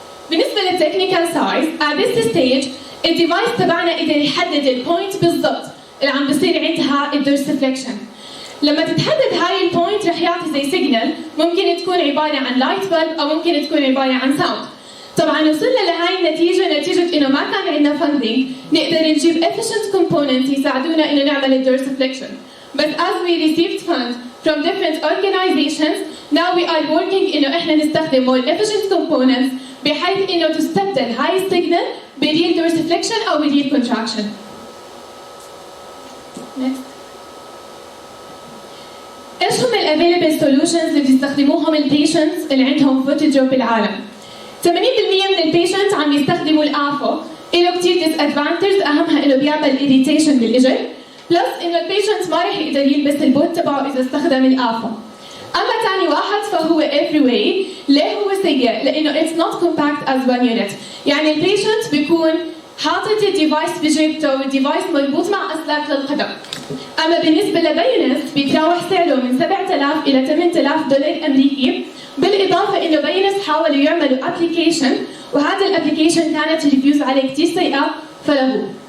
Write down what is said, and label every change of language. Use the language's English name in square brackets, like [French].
[Arabic] بالنسبه للتكنيكال سايز [English] at this stage [Arabic] الديفايس تبعنا قدر يحدد البوينت بالضبط اللي عم بيصير عندها الدورسفليكشن. لما تتحدد هاي البوينت رح يعطي زي سيجنال، ممكن تكون عبارة عن لايت بلب أو ممكن تكون عبارة عن ساوند. طبعا وصلنا لهاي النتيجة نتيجة إنه ما كان عندنا funding نقدر نجيب [English] efficient components [Arabic] يساعدونا إنه نعمل الdorsiflexion. [English] But as we received funds from different organizations, now we are working [Arabic] إنه إحنا نستخدم [English] more efficient components [Arabic] بحيث إنه تستبدل هاي السيجنال بريل [English] dorsiflexion [Arabic] أو بريل [English] contraction. Next. [Arabic] إيش هم ال [English] available solutions [Arabic] اللي بيستخدموهم البيشنتس اللي عندهم فوت دروب بالعالم؟ 80% من البيشنتس عم يستخدموا الآفو، له كتير disadvantages أهمها إنه بيعمل irritation بالإجر، بلس إنه البيشنت ما رح يقدر يلبس البوت تبعه إذا استخدم الآفو. أما ثاني واحد فهو [English] every way. [Arabic] ليه هو سيء؟ لأنه [English] it's not compact as one unit. [Arabic] يعني البيشنت بيكون حاطط الديفايس بجيبته والديفايس مربوط مع أسلاك للقدم. أما بالنسبة لبينس بيتراوح سعره من 7000 إلى 8000 دولار أمريكي، بالإضافة إنه بينس حاولوا يعملوا أبليكيشن وهذا الأبليكيشن كانت ريفيوز عليه كتير سيئة فلغوه.